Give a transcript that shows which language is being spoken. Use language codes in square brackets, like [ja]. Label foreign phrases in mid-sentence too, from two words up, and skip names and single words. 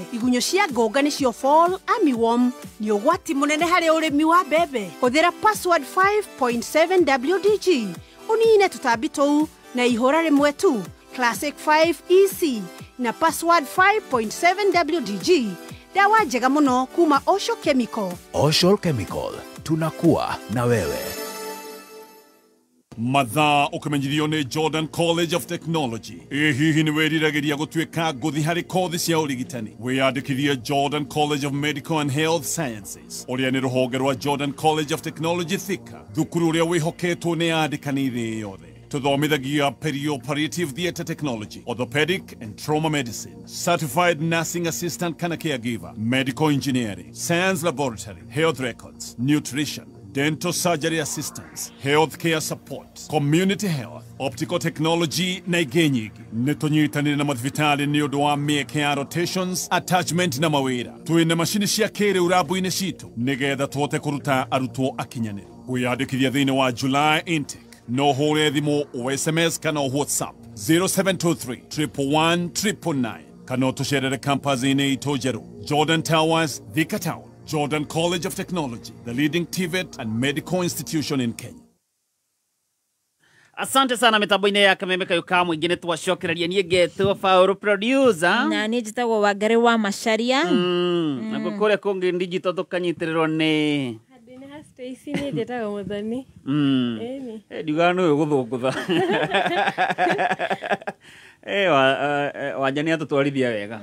[ki] Igunyũ cia ngũnga nĩcio [en] fall armyworm [ki] nĩ ũgwati mũnene harĩ ũrĩmi wa mbembe. Hũthĩra password 5.7 WDG ũnine tũtambi tũu na ihũra rĩmwe tu. Classic 5 EC na password 5.7 WDG. Dawa njega muno kuma Osho Chemical. Osho Chemical, [sw] tunakuwa na wewe. [ki] Mathaa ũkĩmenyithio nĩ Jordan College of Technology. Hihi nĩ weriragĩria gũtuĩka ngũthi harĩ kothi cia ũrigitani. Wĩyandĩkithie Jordan College of Medical and Health Sciences. Ũrĩa nĩ rũhonge rwa Jordan College of Technology Thika. Thukuru ũrĩa wĩhoketwo nĩ andĩkani thĩ yothe. Tuthomithagia [en] perioperative theatre technology, orthopedic and trauma medicine, certified nursing assistant [ki] kana [en] caregiver, medical engineering, science laboratory, health records, nutrition, dental surgery assistance, healthcare support, community health, optical technology [ki] na ingĩ nyingĩ. Nĩ tũnyitanĩire na mathibitarĩ nĩ ũndũ wa mĩeke ya rotations, attachment na mawĩra. Twĩna macini cia kĩrĩu rabu-inĩ citũ nĩgetha tũhote kũruta arutwo akinyanĩru. Kwĩyandĩkithia thĩinĩ wa [en] July intake. [ki] No hore thimo o SMS kana o WhatsApp 0723 111 999 kana tushare campus ine itojero Jordan Towers, Thika Town. [en] Jordan College of Technology, the leading TVET and medical institution in Kenya. [sw] Asante sana [ki] mitambo-inĩ ya Kameme Kayuka mwingine twacokereria niĩ ngetwo Fauru producer na niĩ njĩtagwo Wangari wa Macharia na kũrĩa kũngĩ digital tũkanyitĩrĩrwo nĩ Stacy ni ndetaga muthoni. Ndiga no gũthũngũtha. Wanja nĩ atũtwarithia wega.